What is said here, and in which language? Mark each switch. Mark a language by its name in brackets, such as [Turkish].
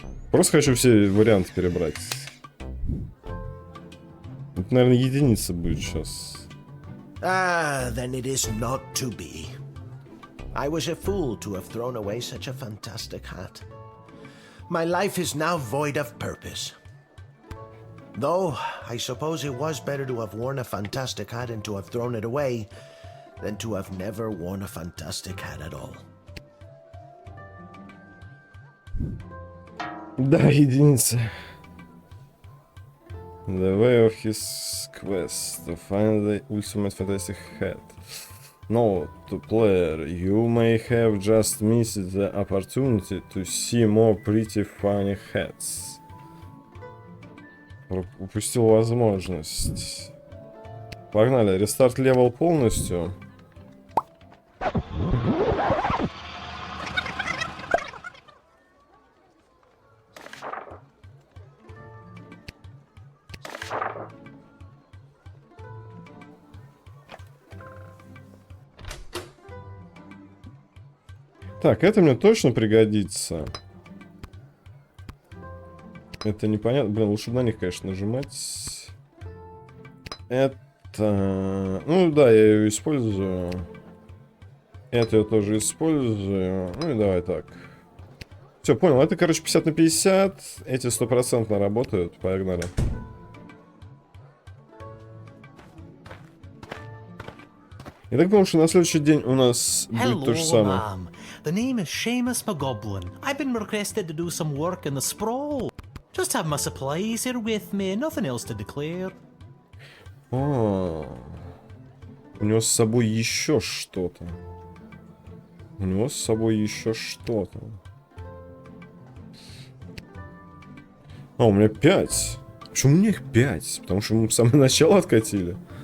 [Russian] Просто хочу все варианты перебрать. Это, наверное, единица будет сейчас. [English] Ah, then it is not to be. I was a fool to have thrown away such a fantastic hat. My life is now void of purpose. Though, I suppose it was better to have worn a fantastic hat and to have thrown it away than to have never worn a fantastic hat at all. [Russian] Да, единица. [English] The way of his quest to find the ultimate fantastic hat. Note to player, you may have just missed the opportunity to see more pretty funny hats. [Russian] Упустил возможность. Погнали, рестарт левел полностью. Так, это мне точно пригодится. Это непонятно. Блин, лучше на них, конечно, нажимать. Это... Ну да, я ее использую. Это я тоже использую. Ну и давай так. Все, понял. Это, короче, 50 на 50. Эти 100% работают. Погнали. Я так понял, что на следующий день у нас будет то же самое. [English] Ma'am. The name is Seamus McGoblin. I've been requested to do some work in the sprawl. Just have my supplies here with me, nothing else to declare. [Russian] О, у него с собой еще что-то. У него с собой еще что-то. А, у меня 5. Почему у меня их 5? Потому что мы с самого начала откатили.